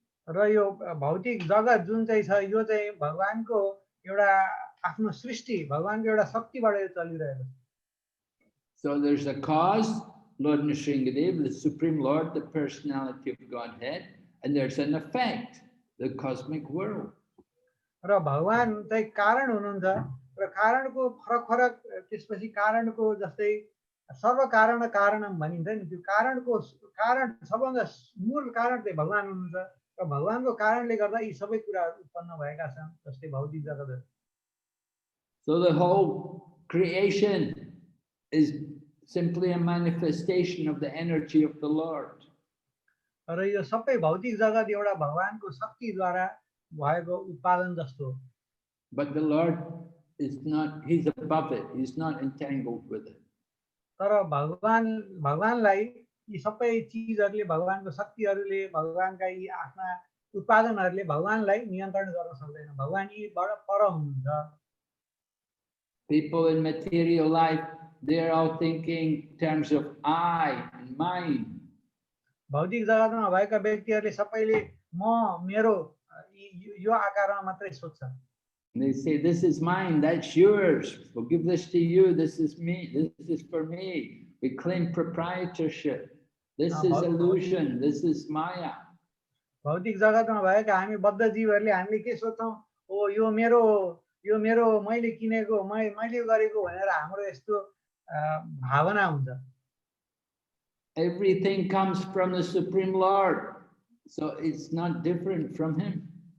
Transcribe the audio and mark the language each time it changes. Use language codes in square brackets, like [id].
[ne] र यो भौतिक जगत जुन चाहिँ छ यो चाहिँ भगवानको एउटा आफ्नो सृष्टि, भगवानको एउटा शक्तिबाट यो चलिरहेको छ. [en] So there's a cause, Lord Nrsingadev, the Supreme Lord, the personality of Godhead, and there's an effect, the cosmic world. [ne] र भगवान चाहिँ कारण हुनुहुन्छ र कारणको फरक फरक त्यसपछि कारणको जस्तै [sa] सर्व कारण कारणम [ne] भनिन्छ नि, त्यो कारणको कारण सबभन्दा मूल कारण चाहिँ भगवान हुनुहुन्छ र भगवानको कारणले गर्दा यी सबै कुराहरू उत्पन्न भएका छन् जस्तै भौतिक जगतहरू. [en] So the whole creation is simply a manifestation of the energy of the Lord. [ne] र यो सबै भौतिक जगत एउटा भगवानको शक्तिद्वारा भएको उत्पादन जस्तो हो. [en] But the Lord is not, he's above it, he's not entangled with it. [ne] तर भगवानलाई यी सबै चीजहरूले, भगवानको शक्तिहरूले, भगवानका यी आफ्ना उत्पादनहरूले भगवानलाई नियन्त्रण गर्न सक्दैन. भगवान यीबाट पर हुनुहुन्छ. [en] People in material life, they're all thinking in terms of I and mine. [ne] भौतिक जगतमा भएका व्यक्तिहरूले सबैले म, मेरो यो आकारमा मात्रै सोच्छन्. [en] They say, this is mine, that's yours. We'll give this to you. This is me. This is for me. We claim proprietorship. This is illusion. This is Maya. [ne] भौतिक जगतमा भएका हामी बद्ध जीवहरूले हामीले के सोच्छौं? ओ यो मेरो मैले किनेको, मैले गरेको भनेर हाम्रो यस्तो भावना हुन्छ. [en] Everything comes from the Supreme Lord. So it's not different from him.